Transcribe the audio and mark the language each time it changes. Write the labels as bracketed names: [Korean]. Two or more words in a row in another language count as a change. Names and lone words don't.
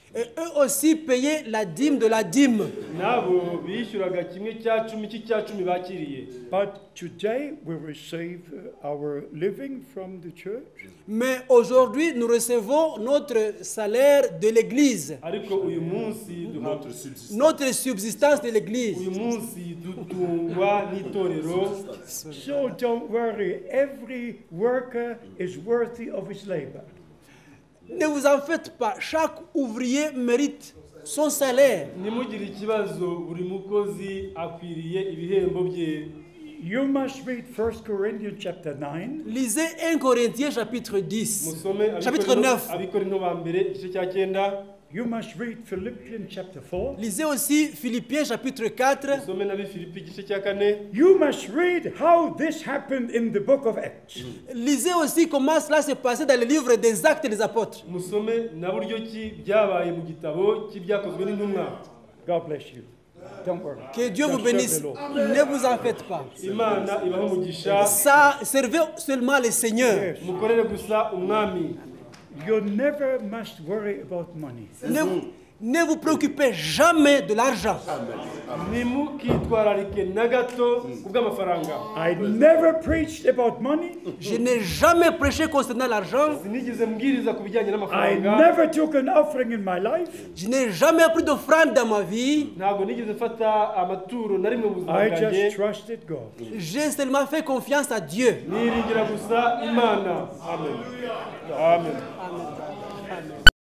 [French] Et eux aussi payaient la dîme de la dîme. [Kinyarwanda] nabo bishyuraga 1/10 cy'icya-10 bakiriye. [English] But today we receive our living from the church. [French] Mais aujourd'hui, nous recevons notre salaire de l'Église, [Kinyarwanda] Ariko uyu munsi [French] Notre subsistance. notre subsistance de l'Église. [Kinyarwanda] uyu munsi dutungwa n'itorero. [English] So don't worry, every worker is worthy of his labor. [French] Ne vous en faites pas, chaque ouvrier mérite son salaire. [Kinyarwanda] Ntimugire ikibazo, buri mukozi akwiriye ibihembo bye. [English] You must read 1 Corinthians chapter 9. [French] Lisez 1 Corinthiens chapitre 10, [Kinyarwanda] Musome [French] chapitre 9. [Kinyarwanda] Abikorinto ba mbere igice cya 9. [English] You must read Philippians chapter 4. [French] Lisez aussi Philippiens chapitre 4. [Kinyarwanda] Musome na Filipi igice cya 4. [English] You must read how this happened in the book of Acts. [French] Lisez aussi comment cela s'est passé dans le livre des Actes des Apôtres. [Kinyarwanda] Musome na buryo ki byabaye mu gitabo cy'ibyakozwe n'intumwa. [English] God bless you. Don't worry. [French] Que Dieu vous [English] Just serve [French] bénisse. [English] the Lord. [French] Ne vous en faites pas. [Kinyarwanda] Imana ibahe umugisha, [French] Ça, servez seulement le Seigneur. Yes. [Kinyarwanda] mukorere gusa umwami. [English] You never must worry about money. [French] Ne vous préoccupez jamais de l'argent. [Kinyarwanda] Ntimukitwararike na gato ku bw'amafaranga. [English] I never preached about money. [French] Je n'ai jamais prêché concernant l'argent. [Kinyarwanda] Sinigeze mbwiriza ku bijyanye [English] I [Kinyarwanda] n'amafaranga. [English] never took an offering in my life. [French] Je n'ai jamais pris d'offrande dans ma vie. [Kinyarwanda] Ntabwo nigeze mfata amaturo na rimwe mu buzima [English] I [Kinyarwanda] bwanjye. [English] just trusted God. [French] J'ai seulement fait confiance à Dieu. [Kinyarwanda] Niringira gusa Imana. Amen. Amen. Amen.